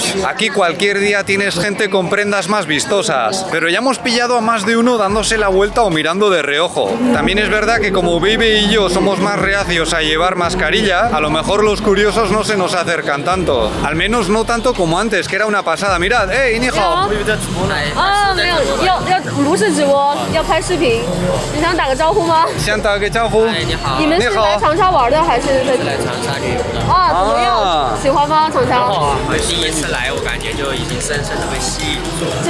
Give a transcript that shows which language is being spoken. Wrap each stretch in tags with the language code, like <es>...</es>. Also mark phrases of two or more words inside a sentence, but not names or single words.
<es>Aquí cualquier día tienes gente con prendas más vistosas, pero ya hemos pillado a más de uno dándose la vuelta o mirando de reojo. También es verdad que como Baby y yo somos más reacios a llevar mascarilla, a lo mejor los curiosos no se nos acercan tanto. Al menos no tanto como antes, que era una pasada. Mirad, ¡hey,</es> <zh>你好! 没有，要不是直播，要拍视频。你想打个招呼吗？想打个招呼。你好，你们是来长沙玩的还是在？来长沙旅游的。啊，怎么样？喜欢吗？长沙？第一次来，我感觉就已经深深的被吸引住了。</zh>